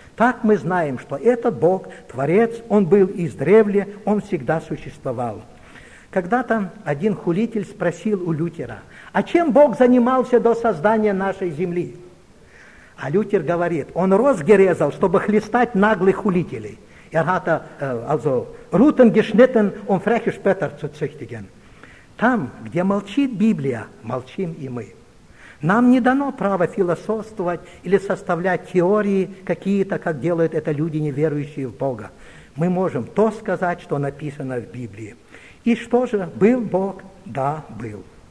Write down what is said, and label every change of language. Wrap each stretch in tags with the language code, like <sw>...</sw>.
<ru>Так мы знаем, что этот Бог, Творец, Он был издревле, Он всегда существовал. Когда-то один хулитель спросил у Лютера, а чем Бог занимался до создания нашей земли? А Лютер говорит, он розги резал, чтобы хлестать наглых хулителей.</ru> <de>Ergatte, also, Ruten geschnitten, um freche Spötter zu züchtigen.</de> <ru>Там, где молчит Библия, молчим и мы. Нам не дано право философствовать или составлять теории какие-то, как делают это люди, неверующие в Бога. Мы можем то сказать, что написано в Библии. И что же, был Бог? Да, был.</ru>